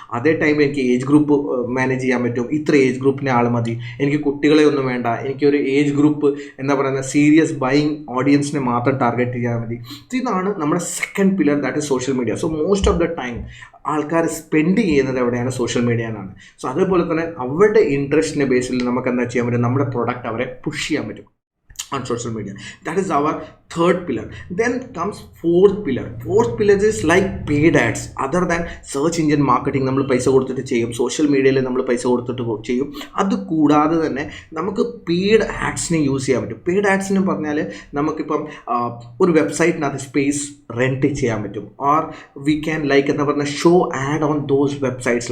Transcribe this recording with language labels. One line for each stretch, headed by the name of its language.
Malayalam: അതേ ടൈമിൽ എനിക്ക് ഏജ് ഗ്രൂപ്പ് മാനേജ് ചെയ്യാൻ പറ്റും. ഇത്ര ഏജ് ഗ്രൂപ്പിനെ ആൾ മതി, എനിക്ക് കുട്ടികളെ ഒന്നും വേണ്ട, എനിക്കൊരു ഏജ് ഗ്രൂപ്പ് എന്താ പറയുക സീരിയസ് ബൈയിങ് ഓഡിയൻസിനെ മാത്രം ടാർഗറ്റ് ചെയ്യാൻ മതി. ഇതാണ് നമ്മുടെ second pillar,
English: That is social media.
Malayalam: So most of the time ആൾക്കാർ സ്പെൻഡ് ചെയ്യുന്നത് എവിടെയാണ്, സോഷ്യൽ മീഡിയയിലാണ്. സോ അതേപോലെ തന്നെ അവരുടെ ഇൻട്രസ്റ്റിൻ്റെ ബേസിൽ നമുക്ക് എന്താ ചെയ്യാൻ പറ്റും, നമ്മുടെ പ്രൊഡക്റ്റ് അവരെ പുഷ് ചെയ്യാൻ പറ്റും
English: on social media. That is our third pillar. Then comes fourth pillar. Fourth pillar is like paid ads. Other than search engine marketing
Malayalam: നമ്മൾ പൈസ കൊടുത്തിട്ട് ചെയ്യും, സോഷ്യൽ മീഡിയയിൽ നമ്മൾ പൈസ കൊടുത്തിട്ട് ചെയ്യും. അത് കൂടാതെ തന്നെ നമുക്ക് പെയ്ഡ് ആഡ്സിനെ യൂസ് ചെയ്യാൻ പറ്റും. പെയ്ഡ് ആഡ്സിന് പറഞ്ഞാൽ നമുക്കിപ്പം ഒരു വെബ്സൈറ്റിനകത്ത് സ്പേസ് റെൻറ്റ് ചെയ്യാൻ പറ്റും.
English: or we can like
Malayalam: എന്താ പറഞ്ഞാൽ
English: Show ad on those websites.